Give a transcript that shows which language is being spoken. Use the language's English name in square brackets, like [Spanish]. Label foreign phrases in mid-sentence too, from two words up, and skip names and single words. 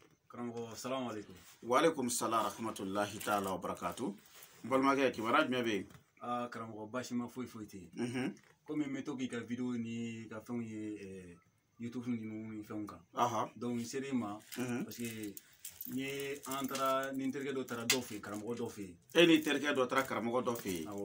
[Arabic] Karamɔgɔ السلام عليكم. وعليكم السلام ورحمة الله تعالى وبركاته. [Bambara] Balimakɛ kibaruya jumɛn bɛ yen? Karamɔgɔ basi ma foyi foyi tɛ yen. Komi n bɛ to k'i ka video ni ka fɛnw ye YouTube ni fɛnw kan. Donc n ser'i ma [French] parce que [Bambara] an taara ni n terikɛ dɔ taara dɔ fɛ yen, karamɔgɔ dɔ fɛ yen. E ni terikɛ dɔ taara karamɔgɔ dɔ fɛ yen?